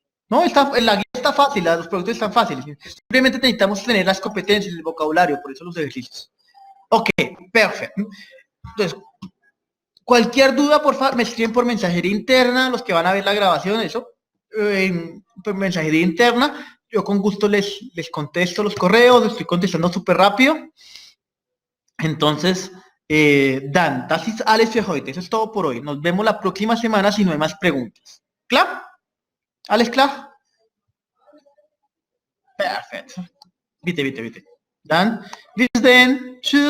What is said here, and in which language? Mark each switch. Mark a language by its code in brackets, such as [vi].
[es] No, la guía está fácil, los productos están fáciles. Simplemente necesitamos tener las competencias, el vocabulario, por eso los ejercicios. Ok, perfecto. Entonces, cualquier duda, por favor, me escriben por mensajería interna, los que van a ver la grabación, eso, por mensajería interna. Yo con gusto les contesto los correos, estoy contestando súper rápido. Entonces, [de] Dan, das ist alles für heute. [es] Eso es todo por hoy. Nos vemos la próxima semana si no hay más preguntas. ¿Claro? [de] ¿Alles klar? [es] Perfecto. [de] Bitte. Dann, bis denn. Tschüss.